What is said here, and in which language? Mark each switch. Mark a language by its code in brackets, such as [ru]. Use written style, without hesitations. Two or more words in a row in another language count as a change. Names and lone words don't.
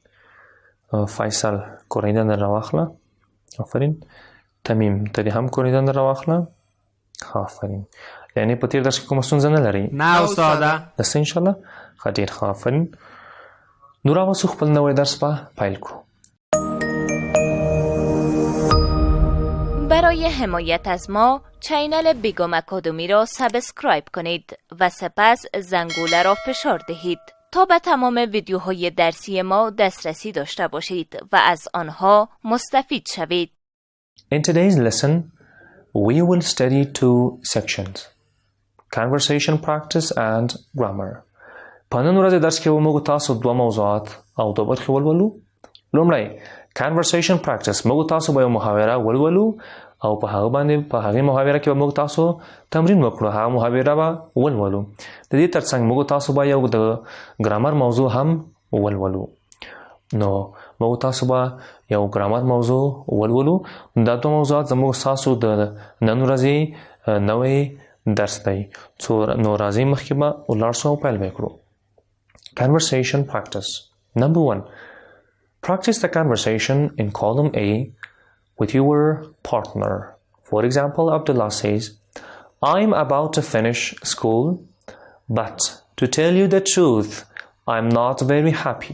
[ps] فیصل کورنۍ دنده راواخله. آفرین. تمیم ته دې هم کورنۍ دنده راواخله. آفرین. یعنې په تیر درس کې کومه ستونزه نه لرئ؟ نه استاده. نشته انشاءالله. ښه، ډېر ښه، آفرین. نو راوځو خپل نوی درس به پیل کړو. [fa] برای حمایت از ما چینل بیگم اکادمی را سابسکرایب کنید و سپس زنگوله را فشار دهید تا به تمام ویدیوهای درسی ما دسترسی داشته باشید و از آنها مستفید شوید. [en] In today's lesson, we will study 2 sections, conversation practice and grammar. [ps] په نن ورځ درس کې به موږ تاسو 2 موضوعات او 2 برخې ولولو. لومړی [en] conversation practice، [ps] موږ تاسو به یو محاوره ولولو او په هغه باندې په هغې محاوره کې به موږ تاسو تمرین وکړو، هغه محاوره به ولولو. د دې ترڅنګ موږ تاسو به یو د ګرامر موضوع هم ولولو. نو موږ تاسو به یو ګرامر موضوع ولولو. دا 2 موضوعات زموږ تاسو د نن ورځې نوی درس دی. نو راځئ مخکې به ولاړ شو او پیل به کړو. [en] Conversation practice. Number 1. Practice the conversation in column A with your partner. For example, Abdullah says, I'm about to finish school, but to tell you the truth, I'm not very happy.